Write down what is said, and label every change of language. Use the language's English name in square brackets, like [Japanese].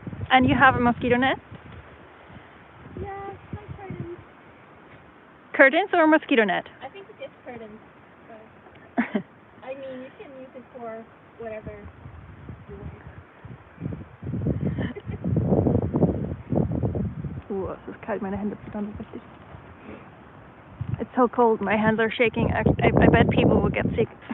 [English] And you have a mosquito net? Yeah, my curtains. Curtains or mosquito net? I think it is curtains. But I mean, you can use it for whatever you want. [German] Es ist kalt, meine Hände zittern so richtig. [English] It's so cold, my hands are shaking. I bet people will get sick.